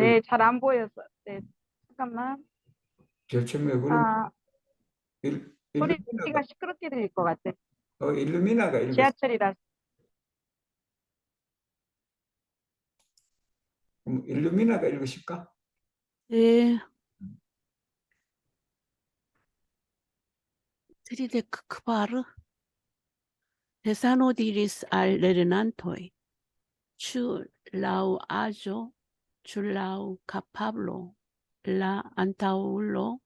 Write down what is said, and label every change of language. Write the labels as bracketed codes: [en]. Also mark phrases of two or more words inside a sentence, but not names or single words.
[ko] 네, 잘 안 보여서. 네, 잠깐만. 제일 처음에 그럼 아, 소리가 일루미나가 시끄럽게 들릴 것 같아. 일루미나가 읽었 지하철이라. 일루미나가 읽으실까? 네. [eo] Tride kvar Tesano diris al lernantoj, ĉu laŭ aĝo, ĉu laŭ kapablo la antaŭulo